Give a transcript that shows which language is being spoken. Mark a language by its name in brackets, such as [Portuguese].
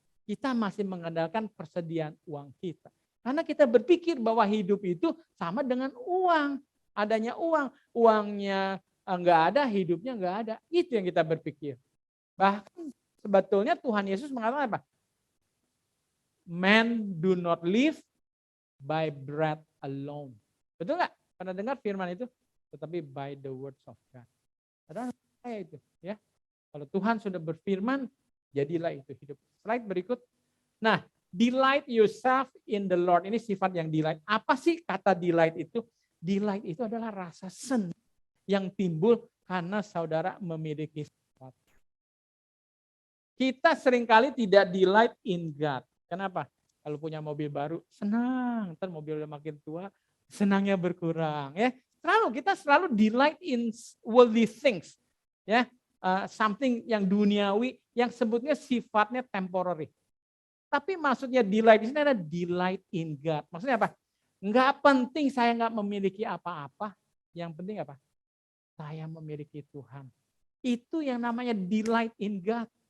[Indonesian] Kita masih mengandalkan persediaan uang kita. Karena kita berpikir bahwa hidup itu sama dengan uang. Adanya uang, uangnya nggak ada, hidupnya nggak ada. Itu yang kita berpikir. Bahkan sebetulnya Tuhan Yesus mengatakan apa? [English] Man do not live by bread alone. [Indonesian] Betul nggak? Pernah dengar firman itu? Tetapi [English] by the words of God. [Indonesian] Adalah saya itu, ya. Kalau Tuhan sudah berfirman, jadilah itu hidup. Slide berikut. [English] Nah, delight yourself in the Lord. [Indonesian] Ini sifat yang delight. Apa sih kata delight itu? Delight itu adalah rasa senang yang timbul karena saudara memiliki sesuatu. Kita seringkali tidak [English] delight in God. [Indonesian] Kenapa? Kalau punya mobil baru, senang. Ntar mobilnya makin tua, senangnya berkurang. Ya, kita selalu [English] delight in worldly things. [Indonesian] Ya, something yang duniawi, yang sebutnya sifatnya temporary. Tapi maksudnya delight di sini adalah [English] delight in God. [Indonesian] Maksudnya apa? Enggak penting saya enggak memiliki apa-apa. Yang penting apa? Saya memiliki Tuhan. Itu yang namanya [English] delight in God.